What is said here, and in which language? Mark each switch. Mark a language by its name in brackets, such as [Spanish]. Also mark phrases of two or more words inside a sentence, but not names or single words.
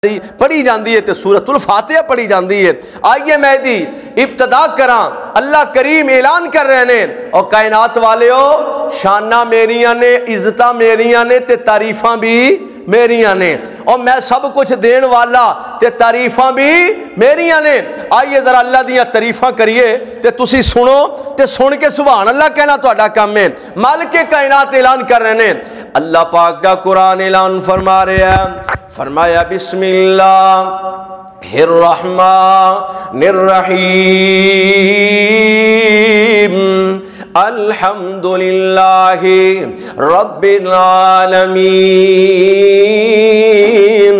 [Punjabi] پڑھی جاندی ہے تے سورۃ الفاتحہ پڑھی جاندی ہے۔ آئیے میں دی ابتدا کراں، اللہ کریم اعلان کر رہے ہیں اور کائنات والیو شانہ میریاں نے، عزتاں میریاں نے تے تعریفاں بھی میریاں نے، اور میں سب کچھ دین والا تے تعریفاں بھی میریاں نے۔ آئیے ذرا اللہ دیاں تعریفاں کریے تے تسی سنو تے سن کے [Arabic] سبحان اللہ [Punjabi] کہنا تہاڈا کام ہے۔ [Urdu] مالک کائنات اعلان کر رہے ہیں، اللہ پاک کا قرآن اعلان فرما رہے ہیں، فرمایا [Arabic] بسم اللہ الرحمن الرحیم الحمدللہ رب العالمین۔